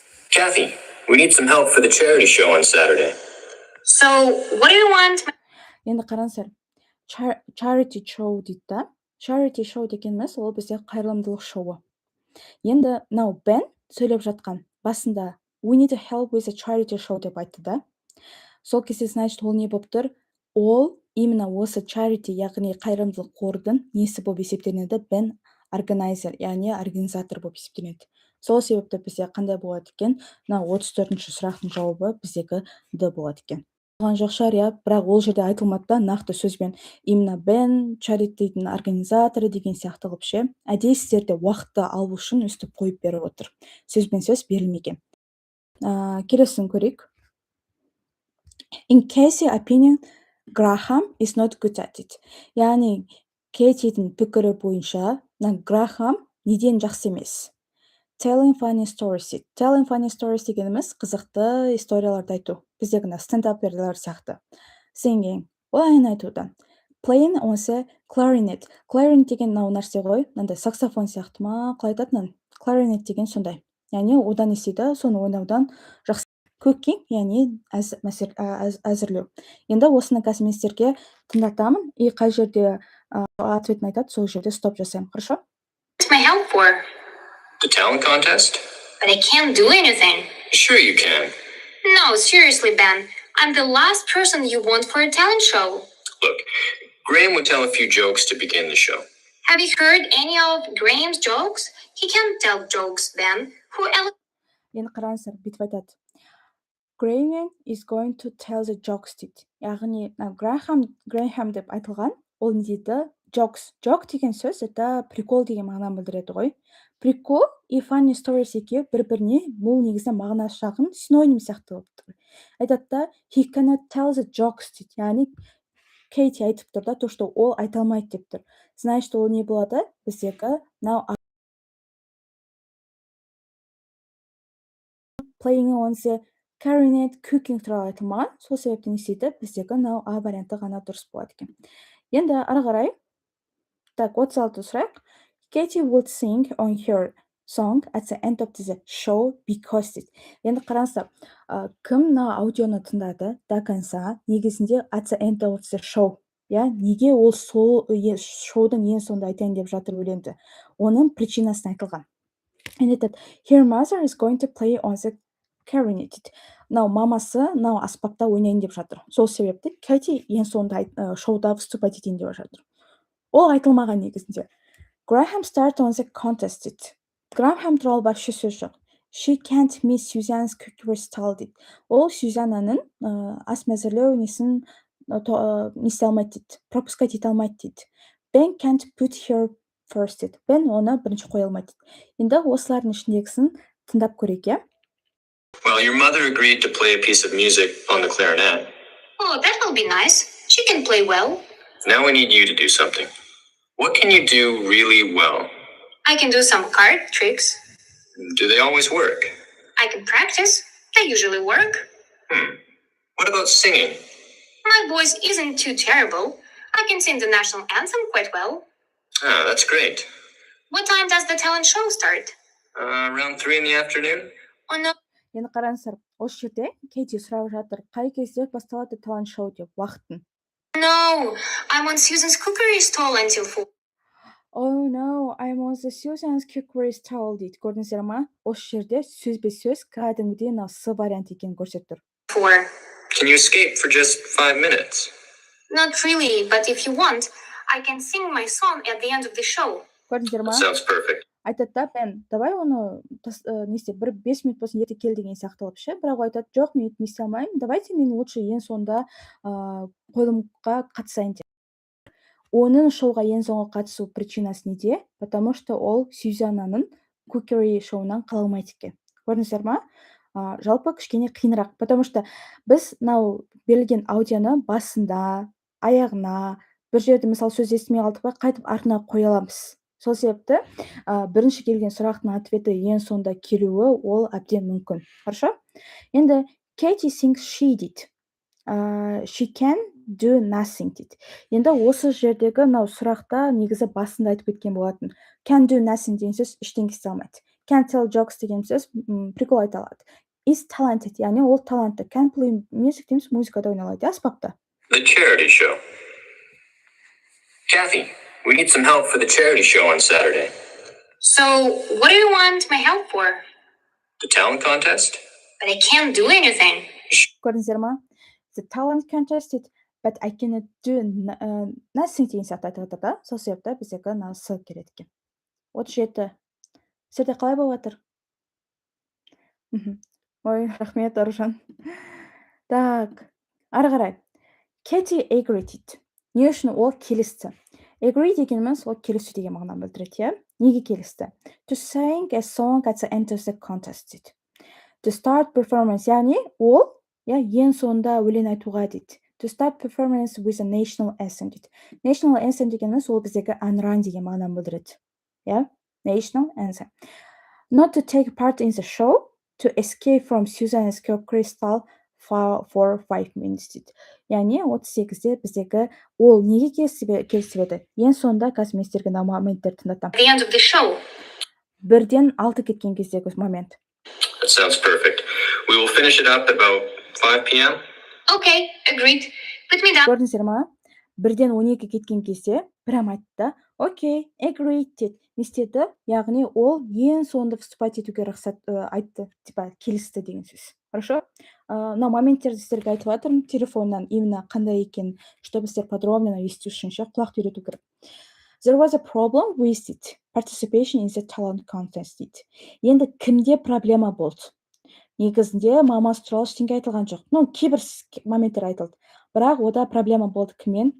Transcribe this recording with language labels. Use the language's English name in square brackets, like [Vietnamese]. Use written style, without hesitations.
[English] Kathy, we need some help for the charity show on Saturday. So, what do you want? [Kazakh] Енді қараңыздар, [English] charity show [Kazakh] дейді да. [English] Charity show [Kazakh] дегеніміз ол бізде қайырымдылық шоуы. Енді мынау Бен сөйлеп жатқан басында [English] we need help with a charity show [Kazakh] деп айтты да. Сол кезде [Russian] значит [Kazakh] ол не болып тұр? Ол [Russian] именно [Kazakh] осы charity, яғни қайырымдылық қордың несі болып есептелінеді? Бен органайзер, яғни организатор болып есептелінеді. Сол себепті бізде қандай болады екен? Мына 34-ші сұрақтың жауабы біздегі Д болады екен. Болған жоқ шығар, иә, бірақ ол жерде айтылмады да нақты сөзбен именно Бен чаритидің организаторы деген сияқты қылып ше. Әдейі сіздерде уақытты алу үшін өстіп қойып беріп отыр. Сөзбен сөз берілмеген. Келесін көрейік. [English] In Casey's opinion, Graham is not good at it. [Kazakh] Яғни Кейтидің пікірі бойынша, Грахам неден жақсы емес? [English] Telling funny stories. Telling funny stories [Kazakh] дегеніміз қызықты историяларды айту. Біздегі стендаперлер сияқты. [English] Singing. [Kazakh] Ол ән айтудан. [English] Playing [Kazakh] онсы [English] clarinet. [Kazakh] Clarinet деген мынау нәрсе ғой. Мынандай саксофон сияқты ма? Қалай айтатын? Clarinet деген сондай. Яғни одан естиді, соны ойнаудан жақсы. [English] Cooking, [Kazakh] яғни әзірлеу. Енді осыны қазір мен сіздерге тыңдатамын, и қай жерде ответін айтады, сол жерде стоп жасаймын. [Russian] Хорошо? [English] What's my help for? The talent contest? But I can't do anything. Sure you can. No, seriously, Ben. I'm the last person you want for a talent show. Look, Graham would tell a few jokes to begin the show. Have you heard any of Graham's jokes? He can't tell jokes, Ben. Who else? [Kazakh] Енді қараңыздар, бүйтіп айтады. [English] Graham is going to tell the jokes [Kazakh] дейді. Яғни Graham деп айтылған, ол не дейді? [English] Jokes. [Kazakh] Joke деген сөз, [Russian] это прикол [Kazakh] деген мағынаны білдіреді ғой. Прикол и funny stories екеуі бір-біріне бұл негізінде мағынасы жақын синоним сияқты болып тұр. Айтады да, [English] he cannot tell the jokes [Kazakh] дейді. Яғни Кейти айтып тұр да, [Russian] то, что [Kazakh] ол айта алмайды деп тұр. Значит, ол не болады? Біздегі [English] now playing on the clarinet, cooking [Kazakh] туралы айтылмаған. Сол себептен істейді, біздегі now A варианты ғана дұрыс болады екен. Енді ары қарай, [Russian] так, [Kazakh] 36 сұрайық. [English] Katie would sing on her song at the end of the show because it. [Kazakh] Енді қараңыздар, кім мына аудионы тыңдады [Russian] до конца, [Kazakh] негізінде [English] at the end of the show. [Kazakh] Неге ол сол шоудың ең соңында айтайын деп жатыр өлеңді? Оның причинасын айтылған. [English] And it her mother is going to play on the clarinet. [Kazakh] Мынау мамасы мынау аспапта ойнайын деп жатыр. Сол себепті Кэти ең соңында шоуда выступать етейін деп жатыр. Ол айтылмаған негізінде. [English] Graham started on the contest. [Kazakh] Graham туралы вообще сөз жоқ. [English] She can't miss Susan's cookery style [Kazakh] дейді. Ол Сюзаннаның ас мәзірлеу несін несе алмайды дейді. Пропускать ете алмайды дейді. [English] Ben can't put her first [Kazakh] дейді. Ben оны бірінші қоя алмайды дейді. Енді осылардың ішіндегісін тыңдап көрейік, иә? [English] Well, your mother agreed to play a piece of music on the clarinet. Oh, that will be nice. She can play well. Now we need you to do something. What can you do really well? I can do some card tricks. Do they always work? I can practice. They usually work. What about singing? My voice isn't too terrible. I can sing the national anthem quite well. Ah, that's great. What time does the talent show start? Around 3 in the afternoon? Oh no. [Kazakh] Енді қараңыздар, осы жерде Кейти сұрап жатыр, қай кезде басталады талант шоу деп уақытын. [English] No, I'm on Susan's cookery stall until 4. Oh no, I'm on the Susan's cookery stall [Kazakh] дейді. Көрдіңіздер ма? Осы жерде сөзбе-сөз кәдімгідей мына с вариант екенін көрсетіп тұр. [English] 4. Can you escape for just 5 minutes? Not really, but if you want, I can sing my song at the end of the show. [Kazakh] Көрдіңіздер ма? [English] Sounds perfect. [Kazakh] Айтады да, Бен, давай оны не істе, 5 минут болсын ерте кел деген сияқты қылып ше. Бірақ ол айтады, жоқ, мен не істей алмаймын. [Russian] Давайте [Kazakh] мен [Russian] лучше [Kazakh] ең соңында қойылымға қатысайын деп. Оның шоуға ең соңғы қатысу причинасы неде? [Russian] Потому что [Kazakh] ол Сюзаннаның кукери шоуынан қала алмайды екен. Көрдіңіздер ма? Жалпы кішкене қиынырақ, [Russian] потому что [Kazakh] біз мынау берілген аудионы басында, аяғына, бір жерде мысалы сөз естімей қалдық па, қайтып артына қоя аламыз. Сол себепті бірінші келген сұрақтың ответі ең соңында келуі ол әбден мүмкін. [Russian] Хорошо? [Kazakh] Енді [English] Katie thinks she did. She can do nothing [Kazakh] дейді. Енді осы жердегі мынау сұрақта негізі басында айтып кеткен болатын. [English] Can do nothing [Kazakh] деген сөз ештеңе істей алмайды. [English] Can tell jokes [Kazakh] деген сөз прикол айта алады. [English] Is talented, [Kazakh] яғни ол талантты. [English] Can play music [Kazakh] дейміз, музыкада ойнай алады, аспапта. [English] The charity show. Kathy, we need some help for the charity show on Saturday. So, what do you want my help for? The talent contest? But I can't do anything. [Kazakh] Көрдіңіздер ма? [English] The talent contest [Kazakh] дейді, [English] but I cannot do nothing [Kazakh] деген сияқты айтып жатыр да. Сол себепті біздегі мына с келеді екен. 37. Сізде қалай болып жатыр? Ой, рахмет, Аружан. [Russian] Так, [Kazakh] ары қарай. [English] Katie agreed [Kazakh] дейді. Не үшін ол келісті? Agree дегеніміз ол келісу деген мағынаны білдіреді, иә? Неге келісті? [English] To sing a song at the end of the contest [Kazakh] дейді. [English] To start performance, [Kazakh] яғни ол ең соңында өлең айтуға дейді. [English] To start performance with a national anthem [Kazakh] дейді. National anthem дегеніміз ол біздегі әнұран деген мағынаны білдіреді. [English] Yeah? National anthem. Not to take part in the show, to escape from Susan's cookery stall for 5 minutes [Kazakh] дейді. Яғни 38-де біздегі ол неге келісіп еді? Ең соңында қазір мен сіздерге моменттерді тыңдатамын. [English] At the end of the show. [Kazakh] 1-ден 6 кеткен кездегі момент. [English] That sounds perfect. We will finish it up at about 5 p.m. Okay, agreed. Put me down. [Kazakh] Көрдіңіздер ма? 1-ден 12 кеткен кезде прям айтты. Окей, [English] agreed [Kazakh] деді. Не істеді? Яғни ол ең соңында выступать етуге рұқсат айтты, [Russian] типа [Kazakh] келісті деген сөз. [Russian] Хорошо? [Kazakh] Мына моменттерді сіздерге айтып жатырмын телефоннан именно қандай екен, [Russian] чтобы [Kazakh] сіздер [Russian] подробно [Kazakh] есту үшін құлақты үйрету керек. [English] There was a problem with it. Participation in the talent contest [Kazakh] дейді. Енді кімде проблема болды? Негізінде мамасы туралы ештеңе айтылған жоқ. Кейбір моменттер айтылды. Бірақ ода проблема болды кіммен?